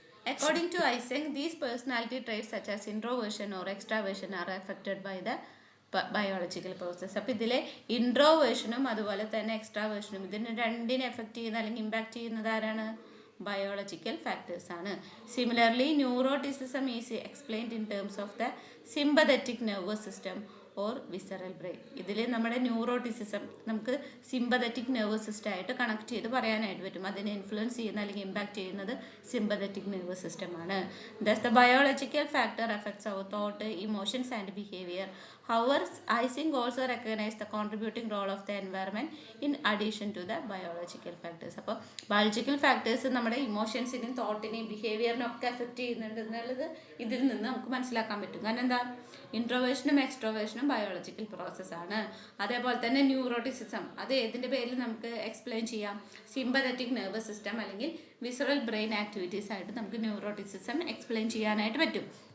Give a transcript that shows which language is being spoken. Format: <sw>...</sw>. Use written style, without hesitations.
<en>According to IGNOU, these personality traits such as introversion or extraversion are affected by the biological process.</en> <ml>അപ്പോൾ ഇതിലെ ഇൻട്രോവേർഷനും അതുപോലെ തന്നെ എക്സ്ട്രാവേർഷനും ഇതിന് രണ്ടിനെ എഫക്റ്റ് ചെയ്യുന്ന അല്ലെങ്കിൽ ഇമ്പാക്ട് ചെയ്യുന്നത് ആരാണ്?</ml> <en>Biological factors ആണ്. Similarly neuroticism is explained in terms of the sympathetic nervous system or visceral brain.</en> <ml>ഇതിൽ നമ്മുടെ ന്യൂറോട്ടിസിസം നമുക്ക് സിമ്പതറ്റിക് നെർവസ് സിസ്റ്റം ആയിട്ട് കണക്ട് ചെയ്ത് പറയാനായിട്ട് പറ്റും. അതിനെ ഇൻഫ്ലുവൻസ് ചെയ്യുന്ന അല്ലെങ്കിൽ ഇമ്പാക്ട് ചെയ്യുന്നത് സിമ്പതറ്റിക് നെർവസ് സിസ്റ്റമാണ്.</ml> <en>Thus the biological factor effects our thought, emotions and behaviour. However, IGNOU also recognize the contributing role of the environment in addition to the biological factors.</en> <ml>അപ്പോൾ biological factors നമ്മുടെ ഇമോഷൻസിനെയും തോട്ടിനെയും ബിഹേവിയറിനും ഒക്കെ effect ചെയ്യുന്നുണ്ട് എന്നുള്ളത് ഇതിൽ നിന്ന് നമുക്ക് മനസ്സിലാക്കാൻ പറ്റും. കാരണം എന്താ? ഇൻട്രോവേർഷനും എക്സ്ട്രോവേർഷനും ബയോളജിക്കൽ പ്രോസസ്സാണ്. അതേപോലെ തന്നെ ന്യൂറോട്ടിസിസം അത് ഏതിൻ്റെ പേരിൽ നമുക്ക് എക്സ്പ്ലെയിൻ ചെയ്യാം? സിമ്പതറ്റിക് നെർവസ് സിസ്റ്റം അല്ലെങ്കിൽ വിസറൽ ബ്രെയിൻ ആക്ടിവിറ്റീസ് ആയിട്ട് നമുക്ക് ന്യൂറോട്ടിസിസം എക്സ്പ്ലെയിൻ ചെയ്യാനായിട്ട് പറ്റും.</ml>